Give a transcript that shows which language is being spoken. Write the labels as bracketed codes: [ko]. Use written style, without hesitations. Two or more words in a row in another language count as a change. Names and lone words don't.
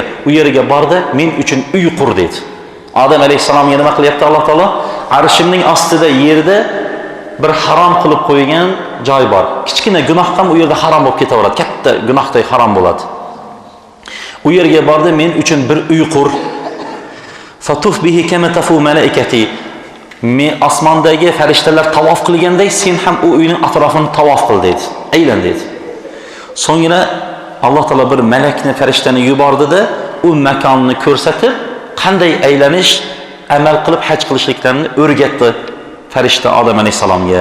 [uz] U yerga bordi, men uchun uy qur dedi. Odam alayhissalomga nima qilyapti Alloh taolo? Arshimning ostida yerda bir harom qilib qo'ygan joy bor. Kichkina gunoh ham u yerda harom bo'lib ketaveradi. Katta gunohdek harom bo'ladi. U yerga bordi, men uchun bir uy qur. [ar] فطف به كما تطوف الملائكة. [uz] Men osmondagi farishtalar tavof qilganday sen ham u uyning atrofini tavof qil dedi. Aylan dedi. So'ngra Alloh taolo bir malakni, farishtani yubordi-da, u makonni ko'rsatib, qanday aylanish, amal qilib haj qilishliklarini o'rgatdi farishta Odam alayhissalomga.